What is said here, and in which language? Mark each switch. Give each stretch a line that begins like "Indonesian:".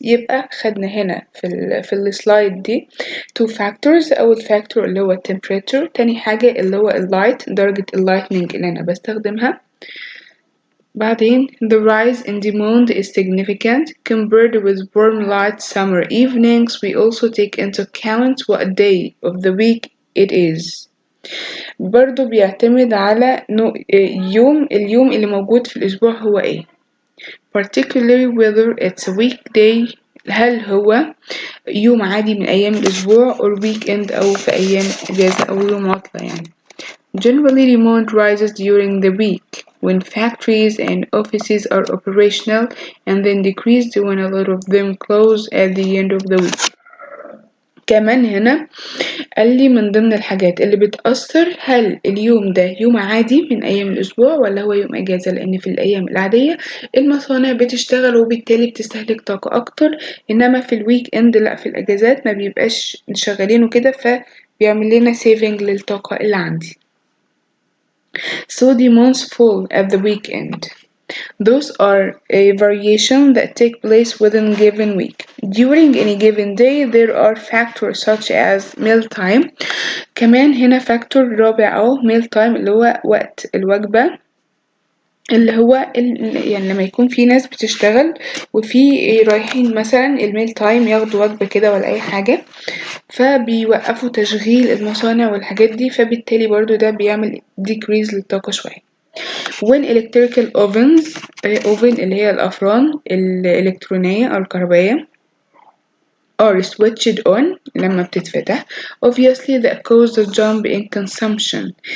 Arabic: يبقى خدنا هنا في السلايد دي 2 factors. أول factor اللي هو temperature، تاني حاجة اللي هو اللايت درجة اللايتنينج اللي أنا بستخدمها.
English: بعدين the rise in demand is significant compared with warm light summer evenings. We also take into account what day of the week it is.
Arabic: برضو بيعتمد على اليوم اللي موجود في الأسبوع هو ايه،
English: particularly whether it's a weekday
Arabic: هل هو يوم عادي من أيام الأسبوع
English: or weekend
Arabic: أو في أيام إجازة أو يوم عطلة يعني.
English: Generally demand rises during the week when factories and offices are operational and then decreases when a lot of them close at the end of the week.
Arabic: كمان هنا قال لي من ضمن الحاجات اللي بتأثر هل اليوم ده يوم عادي من أيام الأسبوع ولا هو يوم أجازة، لأن في الأيام العادية المصانع بتشتغل وبالتالي بتستهلك طاقة أكتر، إنما في الويك إند لأ، في الأجازات ما بيبقاش شغالين وكده فبيعمل لنا saving للطاقة اللي عندي.
English: So demands fall at the weekend. Those are a variation that take place within a given week. During any given day there are factors such as meal time.
Arabic: كمان هنا factor رابع meal time اللي هو وقت الوجبة. اللي هو يعني لما يكون في ناس بتشتغل وفي رايحين مثلا الميل تايم ياخدوا وجبة كده ولا أي حاجة، فبيوقفوا تشغيل المصانع والحاجات دي، فبالتالي برضو ده بيعمل decrease للطاقة شوية.
English: when electrical ovens oven
Arabic: اللي هي الأفران الإلكترونية أو الكهربائية
English: are switched on
Arabic: لما بتتفتح,
English: obviously that causes a jump in consumption.